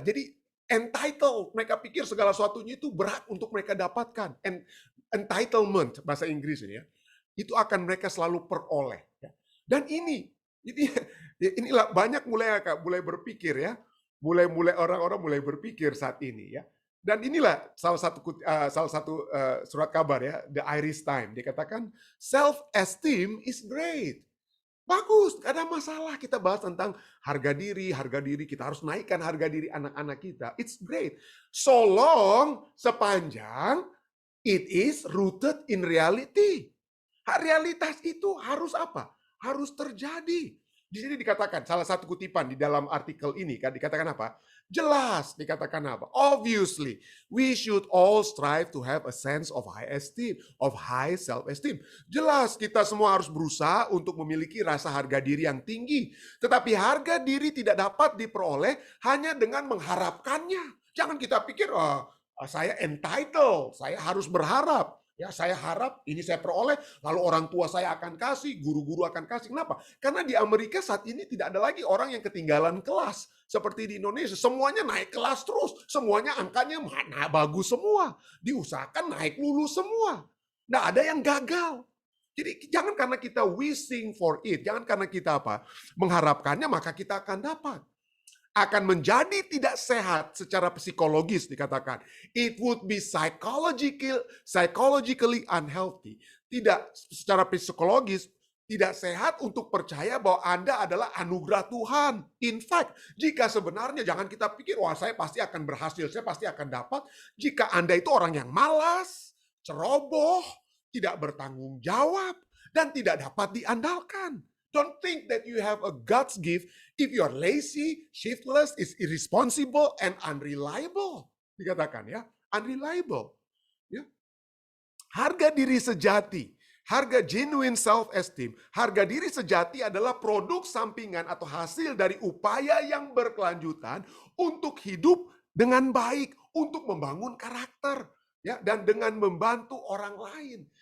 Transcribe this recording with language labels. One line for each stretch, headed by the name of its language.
Indonesian: Jadi entitled, mereka pikir segala sesuatunya itu berhak untuk mereka dapatkan. Entitlement bahasa Inggris ini ya. Itu akan mereka selalu peroleh. Dan inilah banyak mulai berpikir ya. Mulai orang-orang mulai berpikir saat ini ya. Dan inilah salah satu surat kabar ya, The Irish Times. Dia katakan
English: self-esteem is great.
Indonesian: Bagus, gak ada masalah kita bahas tentang harga diri, kita harus naikkan harga diri anak-anak kita.
English: It's great. So long,
Indonesian: sepanjang
English: it is rooted in reality.
Indonesian: Realitas itu harus apa? Harus terjadi. Di sini dikatakan, salah satu kutipan di dalam artikel ini kan dikatakan apa? Jelas dikatakan apa?
English: Obviously, we should all strive to have a sense of high esteem, of high self-esteem.
Indonesian: Jelas kita semua harus berusaha untuk memiliki rasa harga diri yang tinggi. Tetapi harga diri tidak dapat diperoleh hanya dengan mengharapkannya. Jangan kita pikir, saya entitled, saya harus berharap. Ya, saya harap ini saya peroleh, lalu orang tua saya akan kasih, guru-guru akan kasih. Kenapa? Karena di Amerika saat ini tidak ada lagi orang yang ketinggalan kelas. Seperti di Indonesia, semuanya naik kelas terus. Semuanya angkanya mana bagus semua. Diusahakan naik lulus semua. Nggak ada yang gagal. Jadi jangan karena kita
English: wishing for it,
Indonesian: jangan karena kita apa mengharapkannya, maka kita akan dapat. Akan menjadi tidak sehat secara psikologis dikatakan.
English: It would be psychologically unhealthy.
Indonesian: Tidak secara psikologis tidak sehat untuk percaya bahwa Anda adalah anugerah Tuhan.
English: In fact,
Indonesian: jika sebenarnya jangan kita pikir wah saya pasti akan berhasil, saya pasti akan dapat. Jika Anda itu orang yang malas, ceroboh, tidak bertanggung jawab, dan tidak dapat diandalkan.
English: Don't think that you have a God's gift if you are lazy, shiftless, is irresponsible, and unreliable.
Indonesian: Dikatakan ya, unreliable. Ya. Harga diri sejati, harga
English: genuine self-esteem,
Indonesian: harga diri sejati adalah produk sampingan atau hasil dari upaya yang berkelanjutan untuk hidup dengan baik, untuk membangun karakter, ya, dan dengan membantu orang lain.